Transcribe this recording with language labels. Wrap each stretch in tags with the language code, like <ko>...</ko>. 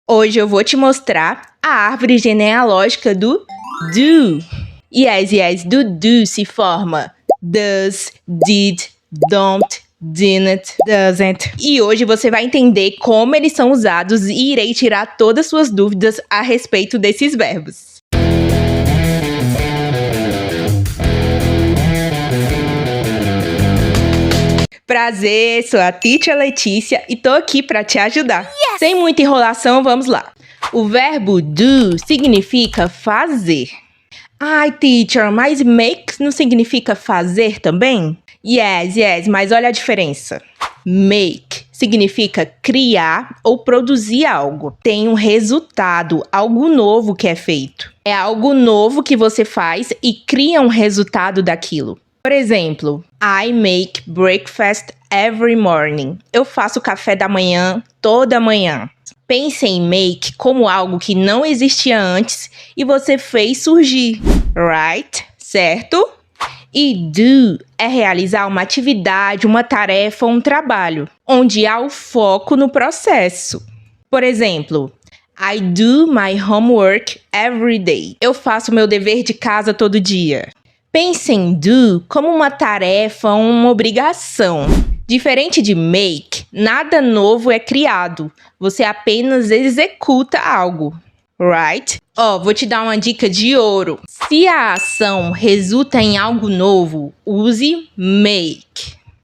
<pt>Hoje eu vou te mostrar a árvore genealógica do do. Yes, do do se forma does, did, don't, didn't, doesn't. E hoje você vai entender como eles são usados e irei tirar todas suas dúvidas a respeito desses verbos. Prazer, sou a Teacher Letícia e tô aqui para te ajudar. Yes! Sem muita enrolação, vamos lá. O verbo do significa fazer. Ai, teacher, mas make não significa fazer também? Yes, mas olha a diferença. Make significa criar ou produzir algo. Tem um resultado, algo novo que é feito. É algo novo que você faz e cria um resultado daquilo. Por exemplo,</pt> <en>I make breakfast every morning.</en> <pt>Eu faço café da manhã toda manhã. Pense em make como algo que não existia antes e você fez surgir, right? Certo? E do é realizar uma atividade, uma tarefa, um trabalho, onde há o foco no processo. Por exemplo,</pt> <en>I do my homework every day.</en> <pt>Eu faço meu dever de casa todo dia. Pense em do como uma tarefa, uma obrigação. Diferente de make, nada novo é criado. Você apenas executa algo, right? Vou te dar uma dica de ouro. Se a ação resulta em algo novo, use make.</pt>